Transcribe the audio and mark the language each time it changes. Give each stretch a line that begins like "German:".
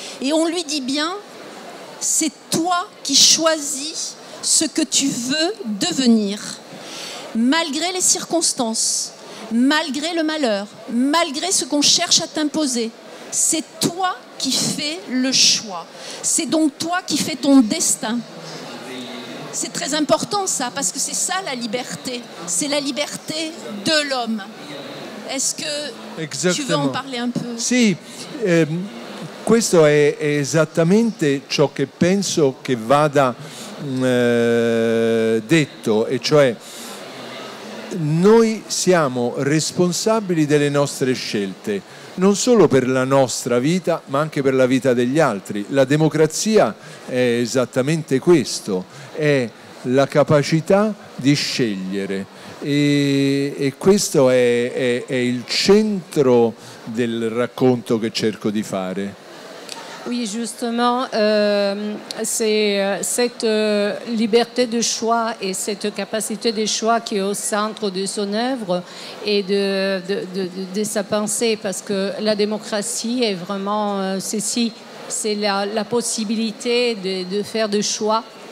French: Et on lui dit bien, c'est toi qui choisis ce que tu veux devenir, malgré les circonstances, malgré le malheur, malgré ce qu'on cherche à t'imposer. C'est toi qui fais le choix. C'est donc toi qui fais ton destin. C'est très important ça, parce que c'est ça la liberté. C'est la liberté de l'homme. Est-ce que tu veux en parler un peu?
Italian: Sì, questo è esattamente ciò che penso che vada detto, e cioè noi siamo responsabili delle nostre scelte, non solo per la nostra vita, ma anche per la vita degli altri. La democrazia è esattamente questo, è la capacità di scegliere. E questo è il centro del racconto che cerco di fare.
French: Oui, justement, c'est cette liberté de choix et cette capacité de choix qui est au centre de son œuvre et de sa pensée, parce que la démocratie est vraiment ceci, c'est la possibilité de faire des choix.